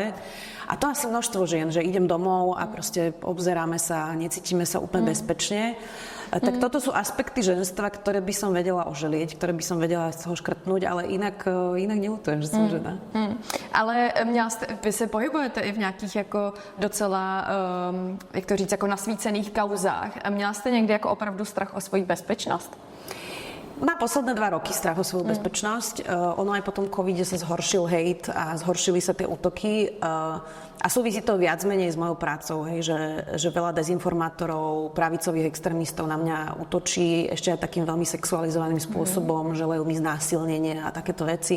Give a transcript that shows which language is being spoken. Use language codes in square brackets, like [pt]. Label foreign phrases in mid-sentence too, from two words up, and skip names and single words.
[sk] A to asi množstvo žien, že idem domov a proste obzeráme sa, necítime sa úplne bezpečne. Tak toto sú aspekty ženstva, ktoré by som vedela oželieť, ktoré by som vedela z toho škrtnúť, ale inak neľutujem, že som žena. [cs] Ale vy se pohybujete i v nějakých jako docela, jak to říct, jako nasvícených kauzách. Měla jste někdy jako opravdu strach o svoji bezpečnost? [sk] Má posledné 2 roky strach o svoju bezpečnosť. Ono aj po tom covide sa zhoršil hejt a zhoršili sa tie útoky. A súvisí to viac menej s mojou prácou, že veľa dezinformátorov, pravicových extrémistov na mňa útočí ešte aj takým veľmi sexualizovaným spôsobom, želajú mi znásilnenie a takéto veci.